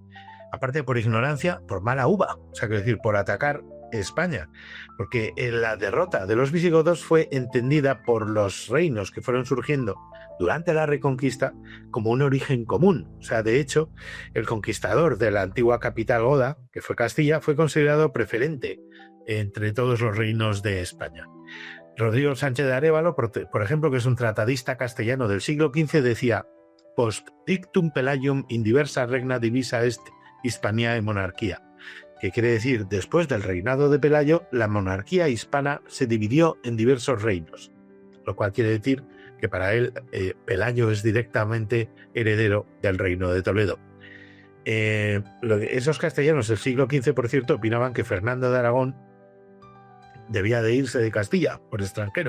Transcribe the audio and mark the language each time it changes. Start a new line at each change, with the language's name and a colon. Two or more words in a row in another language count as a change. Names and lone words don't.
Spanish: Aparte por ignorancia, por mala uva, o sea, quiero decir, por atacar España, porque la derrota de los visigodos fue entendida por los reinos que fueron surgiendo durante la Reconquista como un origen común. O sea, de hecho, el conquistador de la antigua capital goda, que fue Castilla, fue considerado preferente entre todos los reinos de España. Rodrigo Sánchez de Arévalo, por ejemplo, que es un tratadista castellano del siglo XV, decía:
Latin: post dictum Pelagium in diversa regna divisa est Hispaniae monarquía,
Spanish: que quiere decir, después del reinado de Pelayo, la monarquía hispana se dividió en diversos reinos, lo cual quiere decir que para él Pelayo es directamente heredero del reino de Toledo. Esos castellanos del siglo XV, por cierto, opinaban que Fernando de Aragón debía de irse de Castilla por extranjero.